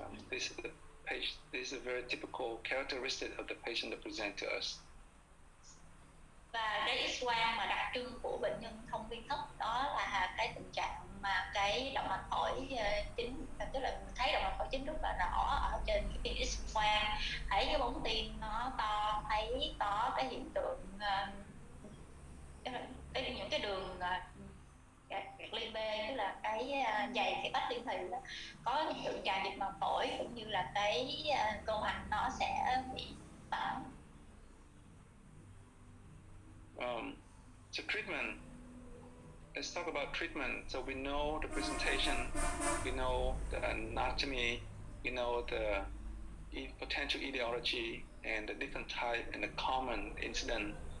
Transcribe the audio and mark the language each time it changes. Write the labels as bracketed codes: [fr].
[en] This is a very typical characteristic of the patient that present to us. [vi] Và cái X-quang mà đặc trưng của bệnh nhân thông liên thất đó là cái tình trạng mà cái động mạch phổi chính, tức là mình thấy động mạch phổi chính rất là rõ ở trên cái phim X-quang, thấy cái bóng tim nó to, thấy có cái hiện tượng những cái đường gạt liên bê, tức là cái dày cái vách liên thùy đó, có hiện tượng tràn dịch màng phổi, cũng như là cái cơ hoành nó sẽ bị phẳng. [en] So treatment, let's talk about treatment. So we know the presentation, we know the anatomy, we know the potential etiology and the different type and the common incident.